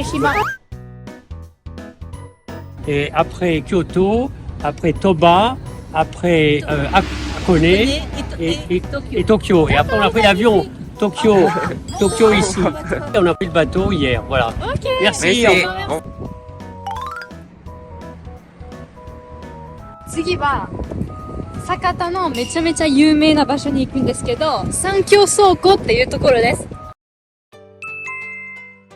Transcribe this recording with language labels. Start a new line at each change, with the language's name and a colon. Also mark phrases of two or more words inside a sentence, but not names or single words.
French: Et après Kyoto, après Toba, après Hakone et Tokyo. Et après on a pris l'avion Tokyo ici. Et on a pris le bateau hier, voilà. Ok. Merci.
Japanese: 次は酒田のめちゃめちゃ有名な場所に行くんですけど、三峡倉庫っていうところです。